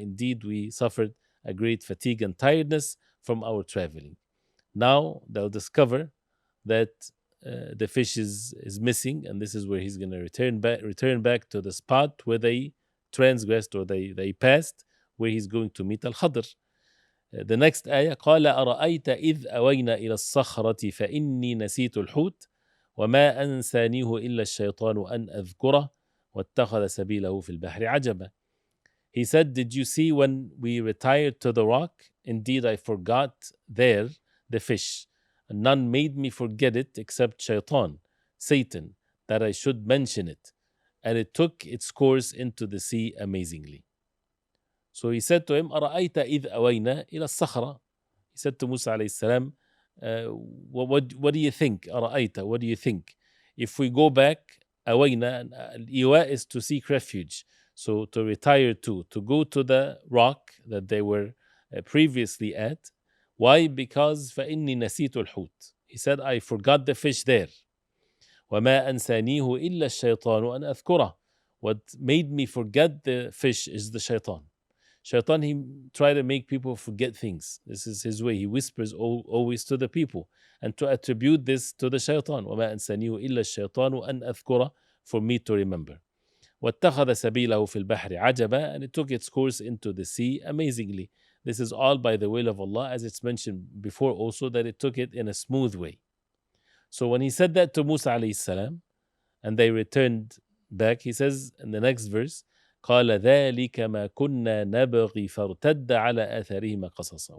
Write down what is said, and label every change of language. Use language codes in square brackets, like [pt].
[en] Indeed, we suffered a great fatigue and tiredness from our traveling. Now they'll discover that the fish is missing, and this is where he's going to return back to the spot where they transgressed, or they passed, where he's going to meet Al-Khadr. The next ayah, [ar] قال أرأيت إذ أوينا إلى الصخرة فإني نسيت الحوت وما أنسانيه إلا الشيطان أن أذكره واتخذ سبيله في البحر عجبا. [en] He said, did you see when we retired to the rock? Indeed, I forgot there the fish, and none made me forget it except Shaitan, Satan, that I should mention it. And it took its course into the sea amazingly. So he said to him, [ar] أرأيت إذ أوينا إلى الصخرة. [en] He said to Musa alayhi salam, what do you think? أرأيت, what do you think? If we go back, أوينا, الإيواء is to seek refuge. So to retire to go to the rock that they were previously at. Why? Because [ar] فإني نسيت الحوت. [en] He said, I forgot the fish there. [ar] وما أنسانيه إلا الشيطان أن أذكره. [en] What made me forget the fish is the shaitan. Shaitan, he tried to make people forget things. This is his way. He whispers always to the people. And to attribute this to the shaitan. [ar] وما أنسانيه إلا الشيطان أن أذكره, [en] for me to remember. [ar] واتخذ سبيله في البحر عجبا, [en] and it took its course into the sea amazingly. This is all by the will of Allah, as it's mentioned before also, that it took it in a smooth way. So when he said that to Musa alayhi salam, and they returned back, he says in the next verse, [ar] قال ذلك ما كنا نبغي فارتد على آثارهما قصصا.